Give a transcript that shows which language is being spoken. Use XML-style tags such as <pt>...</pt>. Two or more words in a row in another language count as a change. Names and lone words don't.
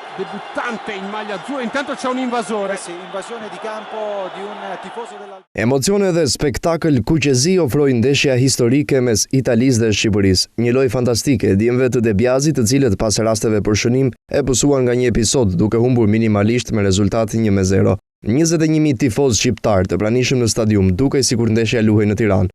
<it>debuttante in maglia azzurra, intanto c'è un invasore. Sì, invasione di campo di un tifoso della...</it> <sq>Emocione dhe spektakël kuqezi ofroi ndeshja historike mes Italisë dhe Shqipërisë. Një lojë fantastike, dimëve të Debiazit, të cilët pas rasteve për shënim e pësuan nga një episod duke humbur minimalisht me rezultat 1-0. 21.000 tifoz shqiptar të pranishëm në stadium, dukej sikur ndeshja luhej në Tiranë.</sq>